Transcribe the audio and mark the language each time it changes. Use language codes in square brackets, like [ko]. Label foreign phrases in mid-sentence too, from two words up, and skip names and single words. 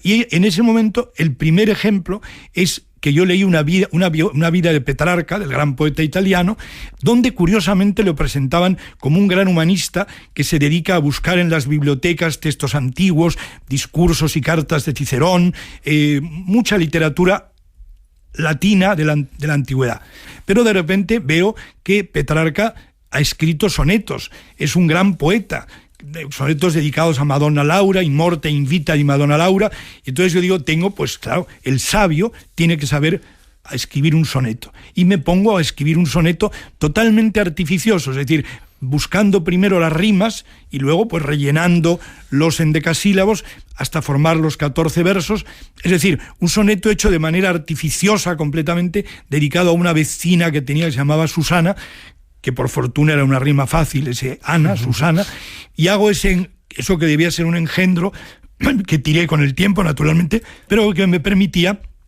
[es] Y en ese momento el primer ejemplo es que yo leí una vida de Petrarca, del gran poeta italiano, donde curiosamente lo presentaban como un gran humanista que se dedica a buscar en las bibliotecas textos antiguos, discursos y cartas de Cicerón, mucha literatura latina de la antigüedad. Pero de repente veo que Petrarca ha escrito sonetos, es un gran poeta, sonetos dedicados a Madonna Laura, In Morte in Vita di Madonna Laura, y entonces yo digo, pues claro, el sabio tiene que saber a escribir un soneto, y me pongo a escribir un soneto totalmente artificioso, es decir, buscando primero las rimas y luego pues rellenando los endecasílabos hasta formar los 14 versos, es decir, un soneto hecho de manera artificiosa completamente, dedicado a una vecina que tenía que se llamaba Susana, que por fortuna era una rima fácil, ese Ana, Susana, y hago eso que debía ser un engendro, que tiré con el tiempo, naturalmente, pero que me permitía